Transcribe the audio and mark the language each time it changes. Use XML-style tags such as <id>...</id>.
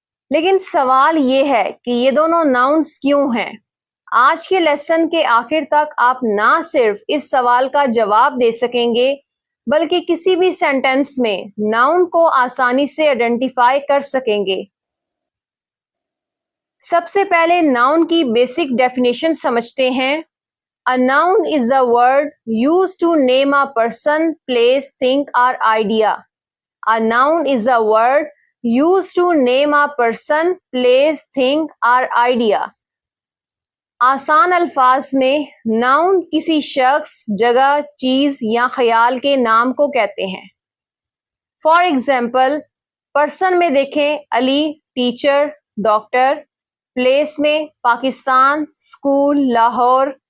<ur>لیکن سوال یہ ہے کہ یہ دونوں ناؤنس کیوں ہیں؟ آج کے لیسن کے آخر تک آپ نہ صرف اس سوال کا جواب دے سکیں گے بلکہ کسی بھی سینٹینس میں ناؤن کو آسانی سے آئیڈینٹیفائی کر سکیں گے. سب سے پہلے ناؤن کی بیسک ڈیفینیشن سمجھتے ہیں.</ur> <en>A noun is a word used to name a person, place, thing or idea. A noun is a word used to name a person, place, thing or idea.</en> <ur>آسان الفاظ میں noun کسی شخص، جگہ، چیز یا خیال کے نام کو کہتے ہیں. فار ایگزامپل پرسن میں دیکھیں علی، ٹیچر، ڈاکٹر. پلیس میں پاکستان، اسکول، لاہور.</ur>